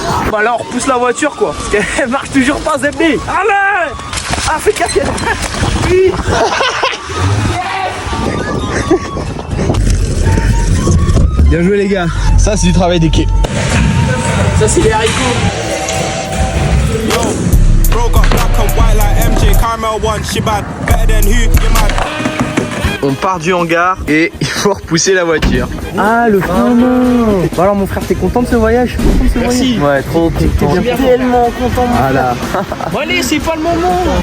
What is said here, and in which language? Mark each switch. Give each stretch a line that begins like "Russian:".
French: Bah alors on repousse la voiture quoi. Parce qu'elle marche toujours pas Zebdi. Allez. Ah fais gaffe. Oui. Bien joué les gars. Ça c'est du travail d'équipe. Ça c'est les haricots.
English: Bro got black and white like MJ Carmel one, she bad. Better than who, you mad.
French: On part du hangar et il faut repousser la voiture. Ah le frein. Bon alors mon frère, t'es content de ce voyage? Merci. Ouais, trop content. bien Tellement content. Voilà. Bon allez, c'est pas le moment.